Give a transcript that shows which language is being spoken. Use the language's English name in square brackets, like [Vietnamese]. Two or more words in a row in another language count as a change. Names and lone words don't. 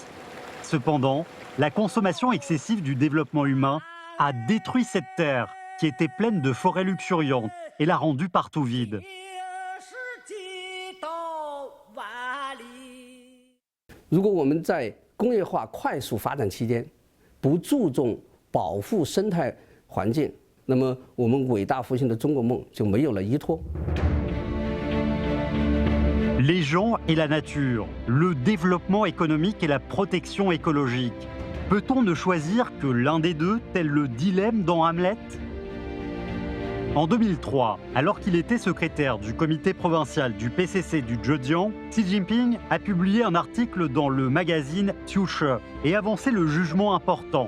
[French] Cependant, la consommation excessive du développement humain a détruit cette terre qui était pleine de forêts luxuriantes et l'a rendue partout vide. Si on [Chinese] 们在工业化快速发展期间不注重保护生态环境，那么我们伟大复兴的中国梦就没有了依托。 [French] Les gens et la nature, le développement économique et la protection écologique. Peut-on ne choisir que l'un des deux, tel le dilemme dans Hamlet? En 2003, alors qu'il était secrétaire du comité provincial du PCC du Zhejiang, Xi Jinping a publié un article dans le magazine Future et avancé le jugement important.